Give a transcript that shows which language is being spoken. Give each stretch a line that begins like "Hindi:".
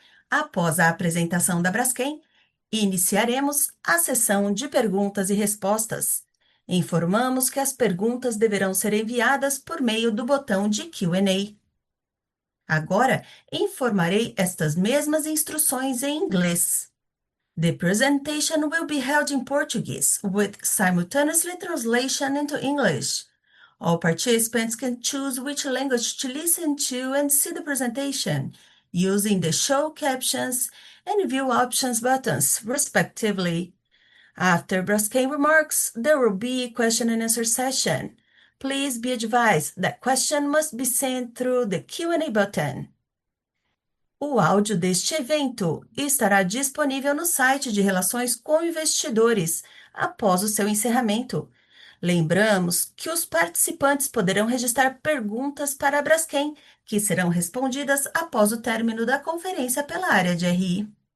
Portuguese: Após a apresentação da Braskem, iniciaremos a sessão de perguntas e respostas. Informamos que as perguntas deverão ser enviadas por meio do botão de Q&A. Agora, informarei estas mesmas instruções em inglês.
English: The presentation will be held in Portuguese with simultaneous translation into English. All participants can choose which language to listen to and see the presentation using the show captions and view options buttons, respectively. After Braskem remarks, there will be a question and answer session. Please be advised that question must be sent through the Q&A button.
Portuguese: O áudio deste evento estará disponível no site de Relações com Investidores após o seu encerramento. Lembramos que os participantes poderão registrar perguntas para a Braskem, que serão respondidas após o término da conferência pela área de RI.